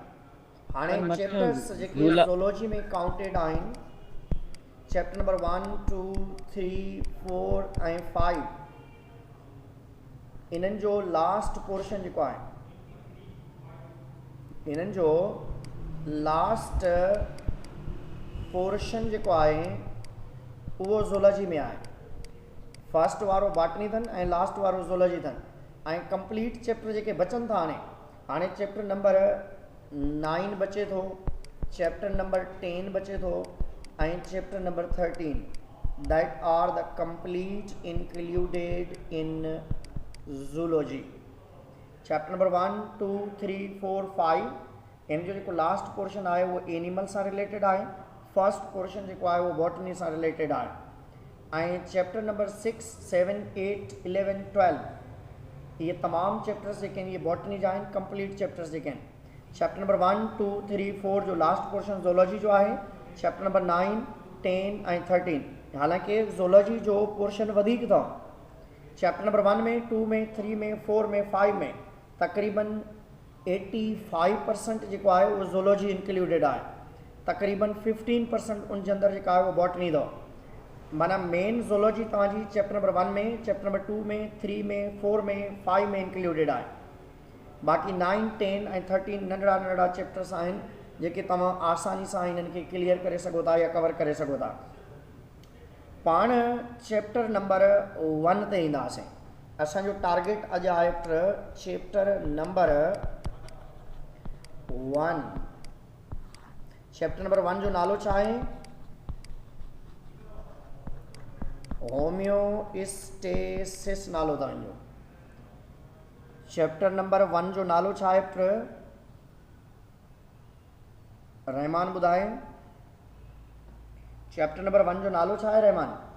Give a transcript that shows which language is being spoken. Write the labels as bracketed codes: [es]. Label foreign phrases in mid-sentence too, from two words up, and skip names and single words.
[sd] हाणे चैप्टर्स जेके ज़ूलॉजी में काउंटेड आहिनि, [en] chapter number [sd] 1, 2, 3, 4 ऐं 5, इन्हनि जो [en] last portion [sd] जेको आहे, इन्हनि जो [en] last portion [sd] जेको आहे उहो ज़ूलॉजी में आहे। फर्स्ट वारो बॉटनी अथनि ऐं लास्ट वारो ज़ूलॉजी अथनि। ऐं [en] complete chapter [sd] जेके बचनि था, हाणे [en] chapter number [sd] 9 बचे थो, [en] chapter number [sd] 10 बचे थो ऐं [en] chapter number [sd] 13, [en] that are the complete included in zoology. chapter number [sd] 1, 2, 3, 4, 5 इन जो जेको [en] last portion [sd] आहे उहो एनिमल सां रिलेटेड आहे। [en] first portion [sd] जेको आहे उहो बॉटनी सां रिलेटेड आहे। ऐं [en] chapter number [sd] 6, 7, 8, 11, 12 इहे तमामु चैप्टर्स जेके आहिनि इहे बॉटनी जा आहिनि, [en] complete chapters [sd] जेके आहिनि। [en] chapter number [sd] 1, 2, 3, 4 जो [en] last portion [sd] ज़ूलॉजी जो आहे। [en] chapter number [sd] 9, 10 ऐं 13, हालांकि ज़ूलॉजी जो पोर्शन वधीक अथव। [en] chapter number [sd] 1 में, 2 में, 3 में, 4 में, 5 में तक़रीबन 85% जेको आहे उहो [en] zoology included [sd] आहे। तक़रीबन 15% उन जे अंदरि जेका आहे उहो बॉटनी अथव। माना [en] main zoology [sd] तव्हांजी [en] chapter number [sd] 1 में, [en] chapter number [sd] 2 में, 3 में, 4 में, 5 में इंक्लूडेड आहे। बाक़ी 9, 10 ऐं 13 नंढड़ा चैप्टर्स आहिनि जेके तव्हां आसानी सां हिननि खे क्लियर करे सघो था या कवर करे सघो था। पाण [en] chapter number [sd] 1 ते ईंदासीं। असांजो टारगेट अॼु आहे [en] chapter number [sd] 1। [en] chapter number [sd] 1 जो नालो छा आहे? होम्योस्टेसिस नालो तव्हांजो। [en] chapter number [sd] 1 जो नालो छा आहे पुट? रहमान ॿुधाए। [en] chapter number [sd] 1 जो नालो छा आहे रहमान?